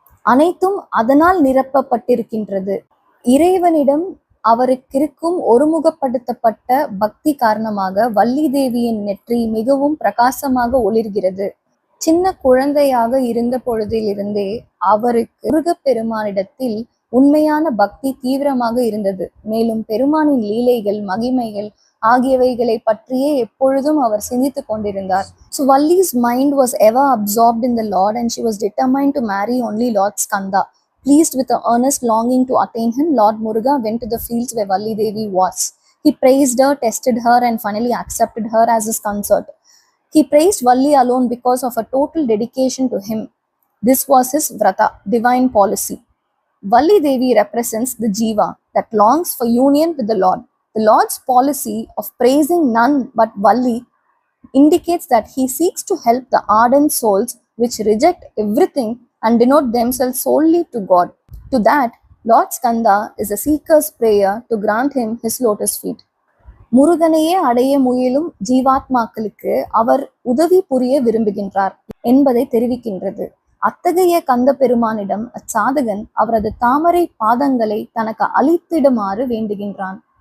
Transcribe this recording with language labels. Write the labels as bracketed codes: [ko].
[ta] அனைத்தும் அதனால் நிரப்பப்பட்டிருக்கின்றது. இறைவனிடம் அவருக்கிருக்கும் ஒருமுகப்படுத்தப்பட்ட பக்தி காரணமாக வள்ளி தேவியின் நெற்றி மிகவும் பிரகாசமாக ஒளிர்கிறது. சின்ன குழந்தையாக இருந்த பொழுதிலிருந்தே அவருக்கு முருகப்பெருமானிடத்தில் உண்மையான பக்தி தீவிரமாக இருந்தது. மேலும் பெருமானின் லீலைகள், மகிமைகள் ஆகியவைகளை பற்றியே எப்பொழுதும் அவர் சிந்தித்துக் கொண்டிருந்தார். [en] So Valli's mind was ever absorbed in the Lord and she was determined to marry only Lord Skanda. Pleased with the earnest longing to attain him, Lord Muruga went to the fields where Valli Devi was. He praised her, tested her and finally accepted her as his consort. He praised Valli alone because of her total dedication to him. This was his vrata, divine policy. Valli Devi represents the jiva that longs for union with the Lord. The Lord's policy of praising none but Valli indicates that he seeks to help the ardent souls which reject everything and denote themselves solely to God. To that, Lord Skanda is a seeker's prayer to grant him his lotus feet. [ta] முருகனையே அடைய முயலும் ஜீவாத்மாக்களுக்கு அவர் உதவி புரிய விரும்புகின்றார் என்பதை தெரிவிக்கின்றது. அத்தகைய கந்த பெருமானிடம் அச்சாதகன் அவரது தாமரை பாதங்களை தனக்கு அளித்திடுமாறு வேண்டுகின்றான்.